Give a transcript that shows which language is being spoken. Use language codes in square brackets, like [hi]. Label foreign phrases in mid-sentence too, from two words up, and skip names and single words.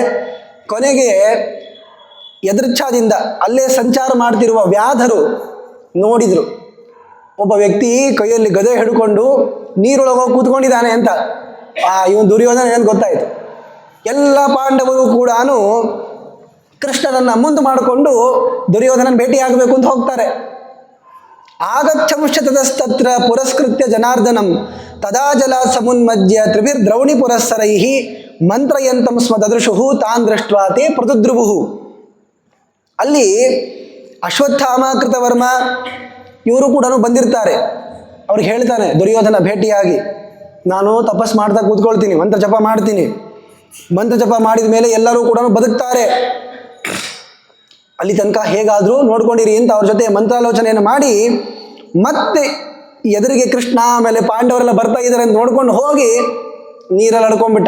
[kn] ಕೊನೆಗೆ ಯದೃಚ್ಛಾದಿಂದ ಅಲ್ಲೇ ಸಂಚಾರ ಮಾಡ್ತಿರುವ ವ್ಯಾಧರು ನೋಡಿದರು, ಒಬ್ಬ ವ್ಯಕ್ತಿ ಕೈಯಲ್ಲಿ ಗದೆ ಹಿಡ್ಕೊಂಡು ನೀರೊಳಗೆ ಹೋಗಿ ಕೂತ್ಕೊಂಡಿದ್ದಾನೆ ಅಂತ. ಇವನು ದುರ್ಯೋಧನ ಏನು ಗೊತ್ತಾಯಿತು. ಎಲ್ಲ ಪಾಂಡವರು ಕೂಡ ಕೃಷ್ಣನನ್ನು ಮುಂದೆ ಮಾಡಿಕೊಂಡು ದುರ್ಯೋಧನನ ಭೇಟಿಯಾಗಬೇಕು ಅಂತ ಹೋಗ್ತಾರೆ. [sa] ಆಗಚ್ಚಂಶ ತತಸ್ತತ್ರ ಪುರಸ್ಕೃತ್ಯ ಜನಾರ್ದನಂ ತದಾ ಜಲ ಸಮುನ್ಮಜ್ಯ ತ್ರಿಭಿರ್ದ್ರೌಣಿ ಪುರಸ್ಸರೈ ಮಂತ್ರಯಂತಂ ಸ್ಮ ದದೃಶು ತಾನ್ ದೃಷ್ಟ್ವಾ ತೇ ಪ್ರದುದ್ರುವು. [kn] ಅಲ್ಲಿ ಅಶ್ವತ್ಥಾಮ ಕೃತವರ್ಮ ಇವರು ಕೂಡ ಬಂದಿರ್ತಾರೆ. ಅವ್ರಿಗೆ ಹೇಳ್ತಾನೆ ದುರ್ಯೋಧನ ಭೇಟಿಯಾಗಿ, ನಾನು ತಪಸ್ ಮಾಡ್ತಾ ಕೂತ್ಕೊಳ್ತೀನಿ, ಮಂತ್ರ ಜಪ ಮಾಡ್ತೀನಿ. ಮಂತ್ರ ಜಪ ಮಾಡಿದ ಮೇಲೆ ಎಲ್ಲರೂ ಕೂಡ ಬದುಕ್ತಾರೆ, ಅಲ್ಲಿ ತನಕ ಹೇಗಾದರೂ ನೋಡ್ಕೊಂಡಿರಿ ಅಂತ ಅವ್ರ ಜೊತೆ ಮಂತ್ರಾಲೋಚನೆಯನ್ನು ಮಾಡಿ, ಮತ್ತೆ ಎದುರಿಗೆ ಕೃಷ್ಣ ಆಮೇಲೆ ಪಾಂಡವರೆಲ್ಲ ಬರ್ತಾ ಇದ್ದಾರೆ ಅಂತ ನೋಡ್ಕೊಂಡು ಹೋಗಿ ನೀರಲ್ಲಿ ಅಡ್ಕೊಂಡ್ಬಿಟ್ಟ.